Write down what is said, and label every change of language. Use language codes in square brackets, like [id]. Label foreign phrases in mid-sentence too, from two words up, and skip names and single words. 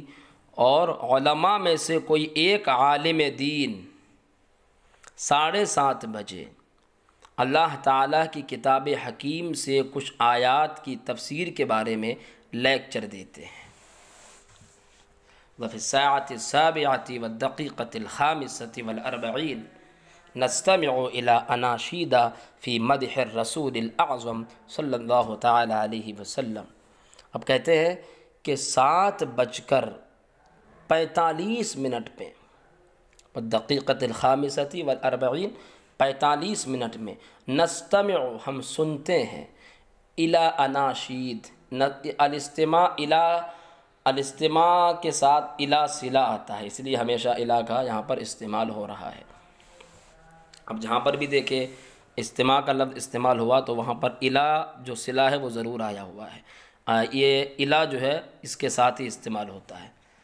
[ur] اور علماء میں سے کوئی ایک عالم دین 7:30 بجے اللہ تعالیٰ کی کتاب حکیم سے کچھ آیات کی تفسیر کے بارے میں لیکچر دیتے ہیں۔ [ar] وفی الساعۃ السابعۃ والدقیقۃ الخامسۃ والاربعین نستمع الی اناشید فی مدح الرسول الاعظم صلی اللہ تعالی علیہ وسلم۔ [ur] اب کہتے ہیں کہ 7:45 پہ، [ar] والدقیقۃ الخامسۃ والاربعین، [ur] 45 منٹ میں، نستمع ہم سنتے ہیں، [ar] الی اناشید، [ur] الاستماع کے ساتھ الی صلہ آتا ہے، اس لیے ہمیشہ الی کا یہاں پر استعمال ہو رہا ہے۔ اب جہاں پر بھی دیکھیں استماع کا لفظ استعمال ہوا تو وہاں پر الی جو صلہ ہے وہ ضرور آیا ہوا ہے، یہ الی جو ہے اس کے ساتھ ہی استعمال ہوتا ہے۔